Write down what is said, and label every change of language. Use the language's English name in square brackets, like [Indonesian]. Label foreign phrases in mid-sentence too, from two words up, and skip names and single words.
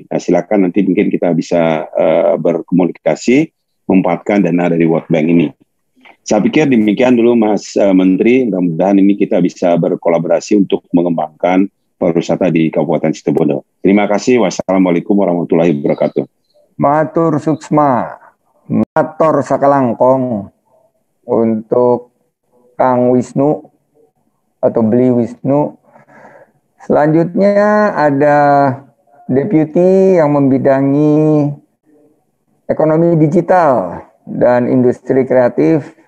[Indonesian] Nah, silakan nanti mungkin kita bisa berkomunikasi memanfaatkan dana dari World Bank ini. Saya pikir demikian dulu Mas Menteri, mudah-mudahan ini kita bisa berkolaborasi untuk mengembangkan pariwisata di Kabupaten Situbondo. Terima kasih. [Arabic] والسلام عليكم ورحمة الله وبركاته. [Balinese] Matur suksma, [Madurese] matur sakalangkong [Indonesian] untuk Kang Wisnu atau Beli Wisnu. Selanjutnya ada Deputi yang membidangi ekonomi digital dan industri kreatif.